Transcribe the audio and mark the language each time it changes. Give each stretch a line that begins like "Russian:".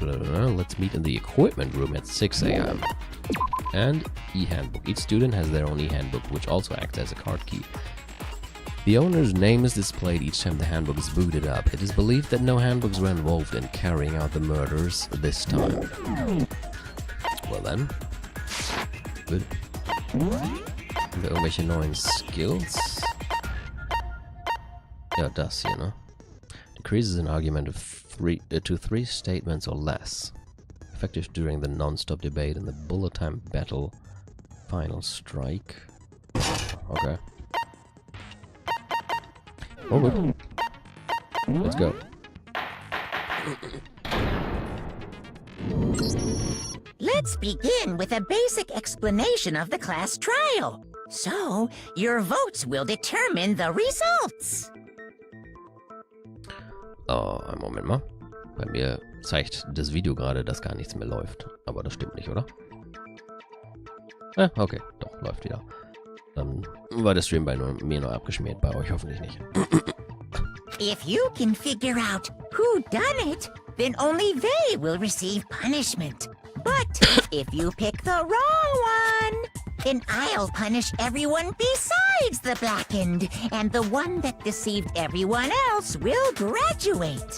English: Let's meet in the equipment room at 6 AM. And e-handbook. Each student has their own e-handbook, which also acts as a card key. The owner's name is displayed each time the handbook is booted up. It is believed that no handbooks were involved in carrying out the murders this time. Well then. Good.
German: Haben wir irgendwelche neuen Skills? Ja, das hier, ne?
English: Decreases an argument of to 3 statements or less. Effective during the non-stop debate in the bullet time battle. Final strike. Okay. Oh, good. Let's go. Let's begin with a basic explanation of the class trial. So, your votes will determine the results.
German: Oh, einen Moment mal. Bei mir zeigt das Video gerade, dass gar nichts mehr läuft. Aber das stimmt nicht, oder? Okay, doch, läuft wieder. Dann war der Stream bei mir noch abgeschmiert, bei euch hoffentlich nicht.
English: If you can figure out who done it, then only they will receive punishment. But if you pick the wrong one, then I'll punish everyone besides the blackened, and the one that deceived everyone else will graduate.